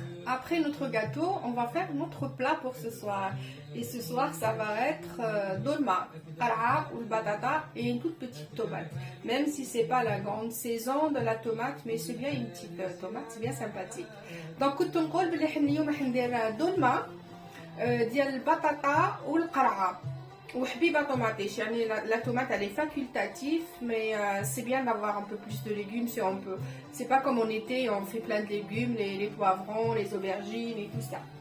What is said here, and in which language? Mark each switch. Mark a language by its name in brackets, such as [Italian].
[French] Après notre gâteau, on va faire notre plat pour ce soir. Et ce soir, ça va être dolma, qara ou batata et une toute petite tomate. Même si c'est pas la grande saison de la tomate, mais c'est bien une petite tomate, c'est bien sympathique. [Arabic] Donc, كنت نقول بلي حنا اليوم راح ندير دولمة ديال البطاطا والقرعة. وحبيبة طوماطيش يعني [French] la tomate elle est facultative mais c'est bien d'avoir un peu plus de légumes si on peut. C'est pas comme en été on fait plein de légumes, les poivrons, les aubergines et tout ça.